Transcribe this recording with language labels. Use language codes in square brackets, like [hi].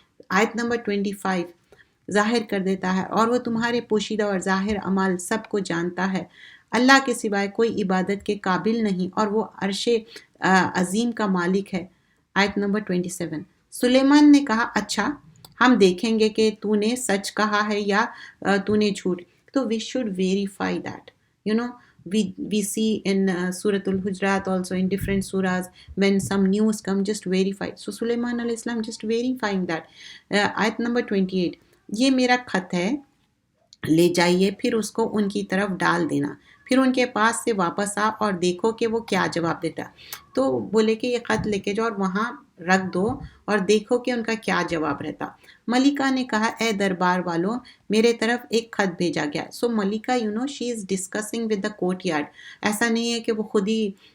[ur] آیت نمبر 25 ظاہر کر دیتا ہے، اور وہ تمہارے پوشیدہ اور ظاہر اعمال سب کو جانتا ہے۔ اللہ کے سوائے کوئی عبادت کے قابل نہیں، اور وہ عرش عظیم کا مالک ہے۔ آیت نمبر 27 سلیمان نے کہا اچھا ہم دیکھیں گے کہ تو نے سچ کہا ہے یا تو نے جھوٹ۔ تو [en] we should verify that. We see in Surah Al-Hujurat also in different surahs when some news come, just verify. So Sulaiman alayhi salam just verifying that. [ur] Ayat number 28 یہ میرا خط ہے، لے جائیے پھر اس کو ان کی طرف ڈال دینا، پھر ان کے پاس سے واپس آ اور دیکھو کہ وہ کیا جواب دیتا۔ تو بولے کہ یہ خط لے کے جاؤ اور وہاں رکھ دو اور دیکھو کہ ان کا کیا جواب رہتا۔ ملکہ نے کہا اے دربار والوں میرے طرف ایک خط بھیجا گیا۔ [en] so ملکہ she is discussing with the courtyard, [ur] ایسا نہیں ہے کہ وہ خود ہی